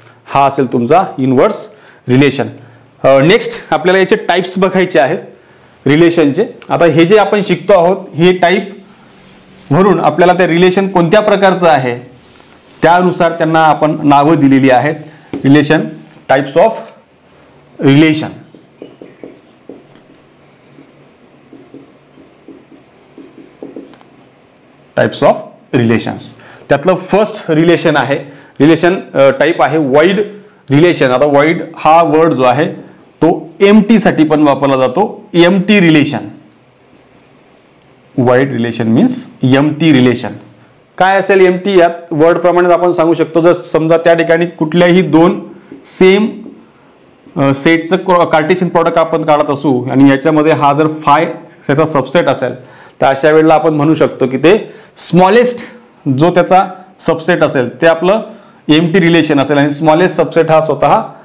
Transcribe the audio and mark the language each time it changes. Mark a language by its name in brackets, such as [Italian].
[Marathi] हा असेल तुमचा इन्व्हर्स रिलेशन. नेक्स्ट आपल्याला याचे टाइप्स बघायचे आहेत रिलेशनचे. आता हे जे आपण शिकतो आहोत हे टाइप वरून आपल्याला ते रिलेशन कोणत्या प्रकारचं आहे त्यानुसार त्यांना आपण नावं दिलेली आहेत. [English] Relation, types of relation. Types of relations. [Marathi] त्यातलं फर्स्ट रिलेशन आहे, रिलेशन टाइप आहे वाइड रिलेशन. आता वाइड हा वर्ड जो आहे तो एमटी साठी पण वापरला जातो. [English] Empty relation, void relation means empty relation. [Marathi] काय असेल एमटी, यात वर्ड प्रमाणे आपण सांगू शकतो. जर समजा त्या ठिकाणी कुठल्याही 2 सेम सेटचं कार्टेशियन प्रॉडक्ट आपण काढत असू आणि याच्यामध्ये हा जर फाय त्याचा सबसेट असेल, तर अशा वेळेला आपण म्हणू शकतो की ते स्मॉलेस्ट जो त्याचा सबसेट असेल ते आपलं एमटी रिलेशन असेल, आणि स्मॉलेस्ट सबसेट हा स्वतः